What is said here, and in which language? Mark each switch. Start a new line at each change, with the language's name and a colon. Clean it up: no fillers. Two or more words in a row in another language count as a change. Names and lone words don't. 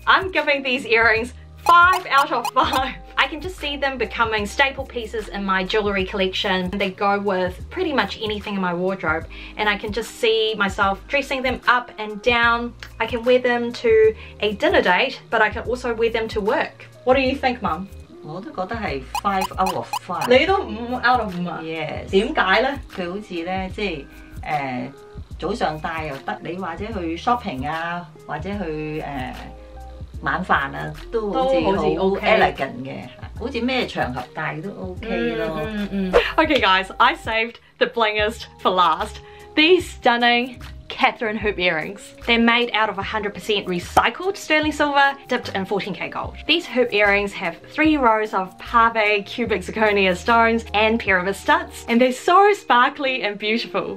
English: I'm giving these earrings 5 out of 5. I can just see them becoming staple pieces in my jewellery collection. They go with pretty much anything in my wardrobe, and I can just see myself dressing them up and down. I can wear them to a dinner date, but I can also wear them to work. What do you think, Mum?
Cantonese: 我都覺得係
English: 5 out of 5。
Cantonese: 你都
English: 5 out of 5
Cantonese: 啊？ Yes。點解呢？佢好似咧，即係早上戴又得，你或者去 shopping 啊，或者去晚飯啊，都好似好 elegant 嘅，好似咩場合戴都 OK 咯。
English: Okay guys, I saved the blingest for last. These stunning Catherine hoop earrings. They're made out of 100% recycled sterling silver dipped in 14K gold. These hoop earrings have 3 rows of pave cubic zirconia stones and pyramid studs, and they're so sparkly and beautiful.